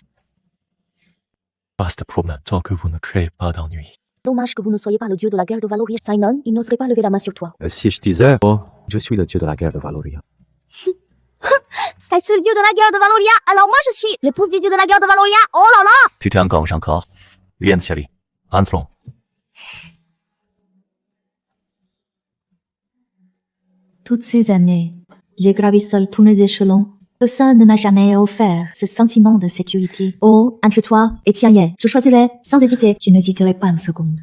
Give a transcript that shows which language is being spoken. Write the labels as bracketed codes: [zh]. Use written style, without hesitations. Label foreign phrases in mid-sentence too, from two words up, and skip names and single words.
[fr] Vaste problème tant que vous ne créez pas d'ennui. Dommage que vous ne soyez pas le dieu de la guerre de Valoria, Simon. Il n'oserait pas lever la main sur toi. Si je disais, je suis le dieu de la guerre de Valoria. C'est le dieu de la guerre de Valoria. Alors moi je suis l'épouse du dieu de la guerre de Valoria. Oh là là! [zh] 去天岗上课，院子里，安子龙。 [fr] Toutes ces années, j'ai gravi seul tous les échelons. Personne ne m'a jamais offert ce sentiment de sécurité. Oh, entre toi et Tianyen, je choisirai sans hésiter. Je n'hésiterai pas une seconde.